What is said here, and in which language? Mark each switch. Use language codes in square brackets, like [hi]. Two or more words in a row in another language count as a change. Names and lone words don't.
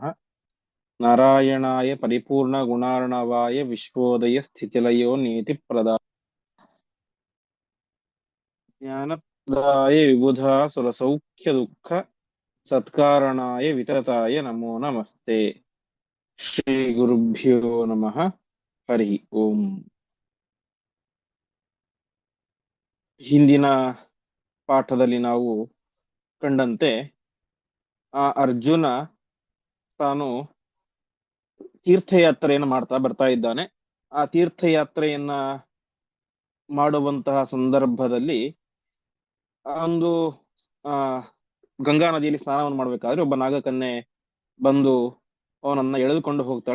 [sa] नारायणाय परिपूर्णगुणार्णवाय विश्वोदय स्थितिलयो नियतिप्रदाय ज्ञानप्रदाय विबुधासुरसौख्यदुःख सत्कारणाय वितताय नमो नमस्ते। श्रीगुरुभ्यो नमः। हरिः ओम्। [kn] ಹಿಂದಿನ ಪಾಠದಲ್ಲಿ ನಾವು ಕಂಡಂತೆ ಅರ್ಜುನ ತಾನು ತೀರ್ಥಯಾತ್ರೆಯನ್ನು ಮಾಡ್ತಾ ಬರ್ತಾ ಇದ್ದಾನೆ. ಆ ತೀರ್ಥಯಾತ್ರೆಯನ್ನ ಮಾಡುವಂತಹ ಸಂದರ್ಭದಲ್ಲಿ ಒಂದು ಆ ಗಂಗಾ ನದಿಯಲ್ಲಿ ಸ್ನಾನವನ್ನು ಮಾಡ್ಬೇಕಾದ್ರೆ ಒಬ್ಬ ನಾಗಕನ್ಯೆ ಬಂದು ಅವನನ್ನ ಎಳೆದುಕೊಂಡು ಹೋಗ್ತಾಳೆ.